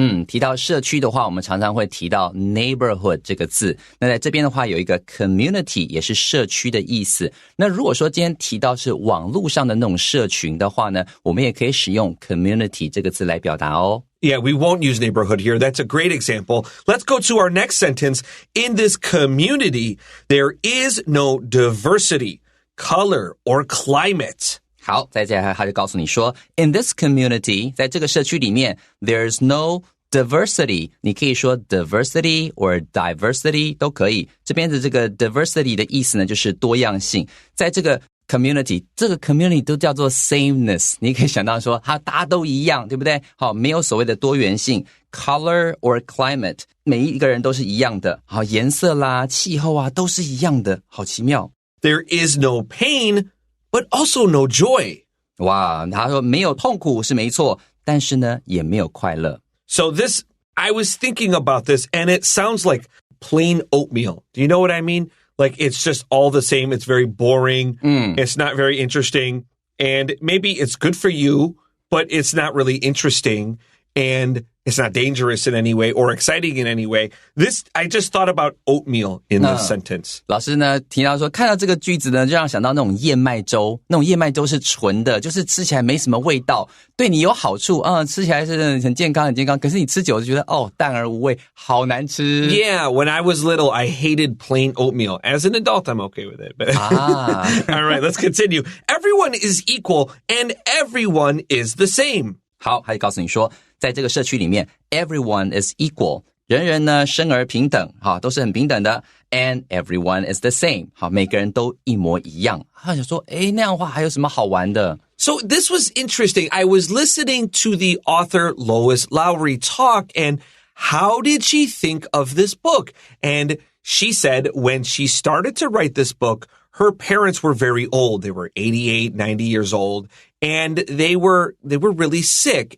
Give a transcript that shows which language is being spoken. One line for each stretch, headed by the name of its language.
Chinese: 提到社区的话，我们常常会提到 neighborhood 这个字。那在这边的话有一个 community 也是社区的意思。那如果说今天提到是网络上的那种社群的话呢，我们也可以使用 community 这个字来表达哦。
English: Yeah, we won't use neighborhood here. That's a great example. Let's go to our next sentence. In this community, there is no diversity, color, or climate.
Chinese: 好，再接下来他就告诉你说
English: in this community
Chinese: 在这个社区里面
English: there's no diversity
Chinese: 你可以说
English: diversity or diversity
Chinese: 都可以这边的这个 diversity 的意思呢就是多样性在这个 community 这个 community 都叫做 sameness 你可以想到说大家都一样对不对好没有所谓的多元性
English: color or climate
Chinese: 每一个人都是一样的好颜色啦气候啊都是一样的好奇妙
English: There is no pain But also no joy.
Chinese: 哇，他说没有痛苦是没错，但是呢也没有快乐。
English: So this, I was thinking about this and it sounds like plain oatmeal. Do you know what I mean? Like it's just all the same. It's very boring. It's not very interesting. And maybe it's good for you, but it's not really interesting. And it's not dangerous in any way or exciting in any way. This, I just thought about oatmeal in this sentence.
Chinese: 老师呢提到说看到这个句子呢就让想到那种燕麦粥那种燕麦粥是纯的就是吃起来没什么味道对你有好处吃起来是很健康很健康可是你吃久就觉得淡而无味好难吃
English: Yeah, when I was little, I hated plain oatmeal. As an adult, I'm okay with it. But All right, let's continue. Everyone is equal and everyone is the same.
Chinese: 好他就告诉你说在这个社区里面
English: everyone is equal
Chinese: 人人呢生而平等好都是很平等的
English: and everyone is the same
Chinese: 好每个人都一模一样他想说那样的话还有什么好玩的
English: So this was interesting. I was listening to the author Lois Lowry talk and how did she think of this book? And she said when she started to write this book, her parents were very old. They were 88, 90 years old, and they were really sick.